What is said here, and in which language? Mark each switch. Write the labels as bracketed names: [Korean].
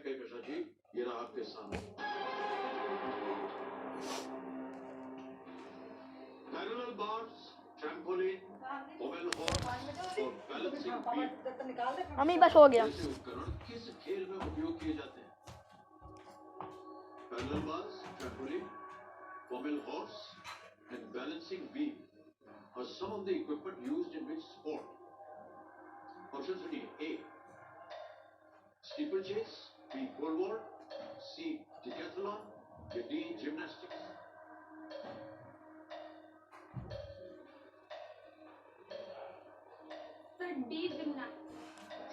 [Hindi] कहकशान जी ये रहा आपके सामने। पैरेलल बार्स, ट्रैम्पोलिन, पोमेल हॉर्स और बैलेंसिंग बीम अम्मी बस हो गया। जैसे उपकरण किस खेल में उपयोग किए जाते हैं? [English] Parallel bars, trampoline, pommel horse and balancing beam are some of the equipment used in which sport? [Hindi] Option सुनिए। [English] A steeple chase, B pole vault, C decathlon या D gymnastics. Sir D gymnastics.